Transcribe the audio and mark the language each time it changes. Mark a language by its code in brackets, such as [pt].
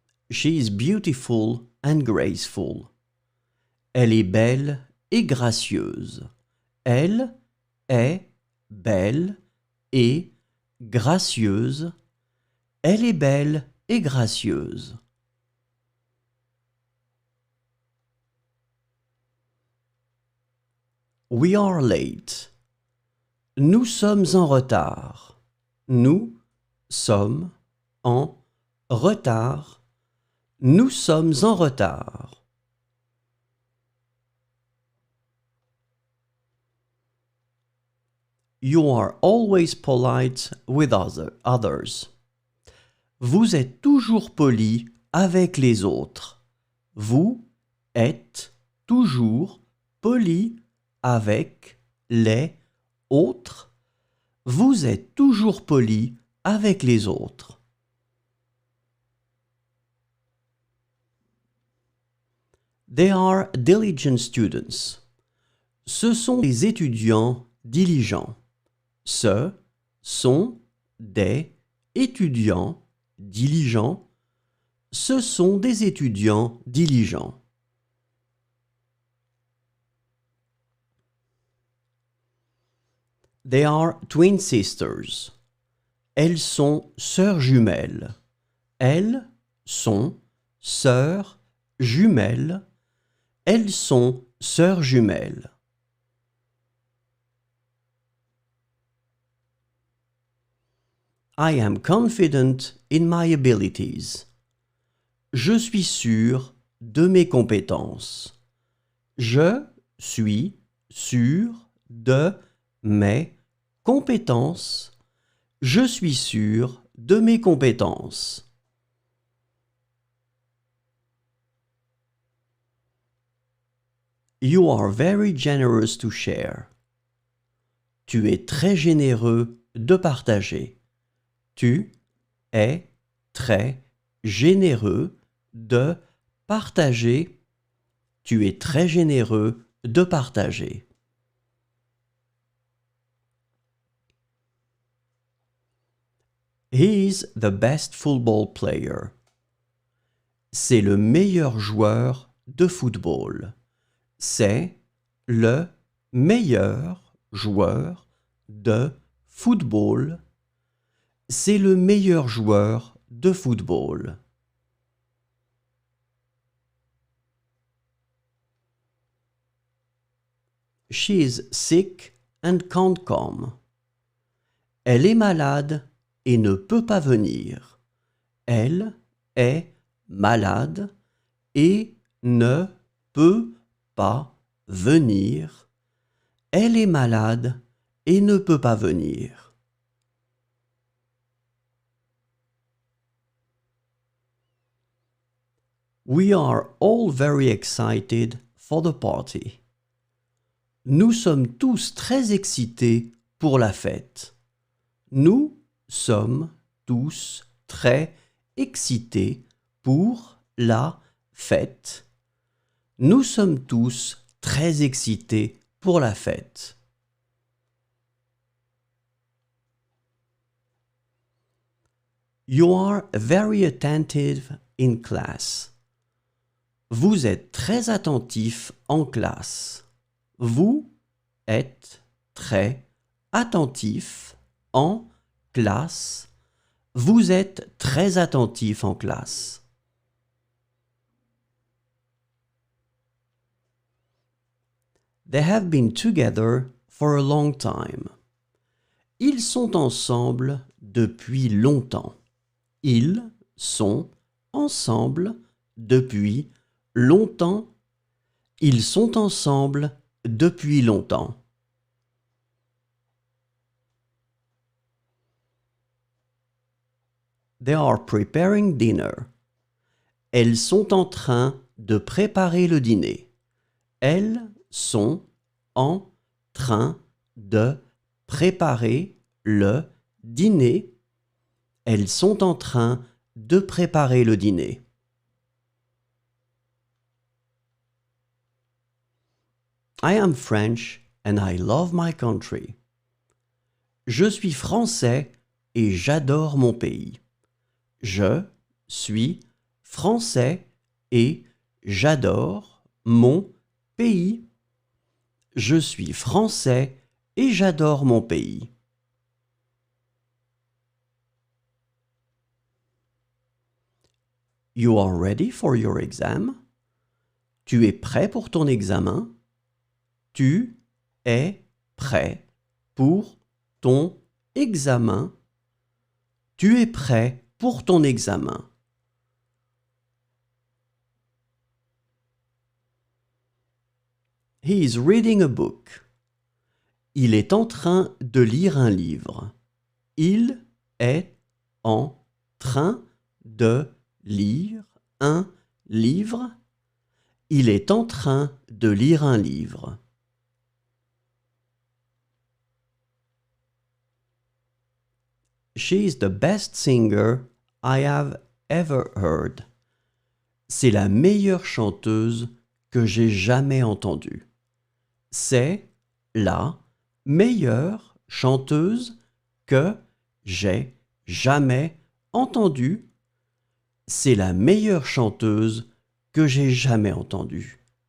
[en] She is beautiful and graceful. [fr] Elle est belle et gracieuse. Elle est belle et gracieuse. Elle est belle et gracieuse. [en] We are late. [fr] Nous sommes en retard. Nous sommes en retard. Nous sommes en retard. [en] You are always polite with others. [fr] Vous êtes toujours poli avec les autres. Vous êtes toujours poli avec les autres. Vous êtes toujours poli avec les autres. [en] They are diligent students. [fr] Ce sont des étudiants diligents. Ce sont des étudiants diligents. Ce sont des étudiants diligents. [en] They are twin sisters. [fr] Elles sont sœurs jumelles. Elles sont sœurs jumelles. Elles sont sœurs jumelles. [en] I am confident in my abilities. [fr] Je suis sûr de mes compétences. Je suis sûr de mes compétences. Je suis sûr de mes compétences. [en] You are very generous to share. [fr] Tu es très généreux de partager. Tu es très généreux de partager. Tu es très généreux de partager. [en] He is the best football player. [fr] C'est le meilleur joueur de football. C'est le meilleur joueur de football. C'est le meilleur joueur de football. [en] She is sick and can't come. [fr] Elle est malade et ne peut pas venir. Elle est malade et ne peut pas venir. Elle est malade et ne peut pas venir. [en] We are all very excited for the party. [fr] Nous sommes tous très excités pour la fête. Nous sommes tous très excités pour la fête. Nous sommes tous très excités pour la fête. [en] You are very attentive in class. [fr] Vous êtes très attentif en classe. Vous êtes très attentif en classe. Vous êtes très attentif en classe. [en] They have been together for a long time. [fr] Ils sont ensemble depuis longtemps. Ils sont ensemble depuis longtemps. Ils sont ensemble depuis longtemps. [en] They are preparing dinner. [fr] Elles sont en train de préparer le dîner. Elles sont en train de préparer le dîner. Elles sont en train de préparer le dîner. [en] I am French and I love my country. [fr] Je suis français et j'adore mon pays. Je suis français et j'adore mon pays. Je suis français et j'adore mon pays. [en] You are ready for your exam? [fr] Tu es prêt pour ton examen? Tu es prêt pour ton examen? Tu es prêt pour ton examen? [en] He is reading a book. [fr] Il est en train de lire un livre. Il est en train de lire un livre. Il est en train de lire un livre. [en] She is the best singer I have ever heard. [fr] C'est la meilleure chanteuse que j'ai jamais entendue. C'est la meilleure chanteuse que j'ai jamais entendue. C'est la meilleure chanteuse que j'ai jamais entendue.